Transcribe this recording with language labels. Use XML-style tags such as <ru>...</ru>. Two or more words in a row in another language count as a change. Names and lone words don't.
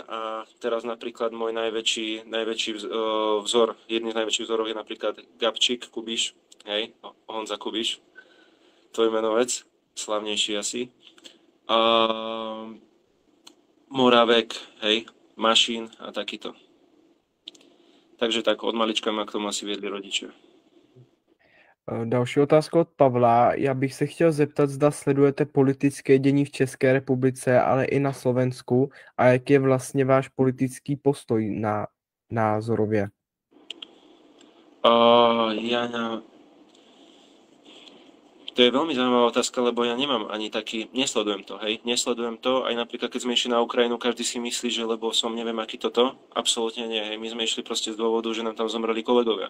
<sk>A teraz napríklad môj najväčší vzor, jedný z najväčších vzorov je napríklad Gabčík Kubiš, hej, Honza Kubiš, tvojmenovec, slavnejší asi. Moravek, hej, Mašín a takýto. Takže tak, od malička ma k tomu asi viedli rodiče.</sk> <cs>Další otázka od Pavla. Já bych se chtěl zeptat, zda sledujete politické dění v České republice, ale i na Slovensku a jak je vlastně váš politický postoj názorově?</cs> <sk>To je veľmi zaujímavá otázka, lebo ja nemám ani taký, nesledujem to, hej, nesledujem to, aj napríklad keď sme išli na Ukrajinu, každý si myslí, že lebo som neviem aký toto, absolútne nie, hej, my sme išli proste z dôvodu, že nám tam zomreli kolegovia.</sk>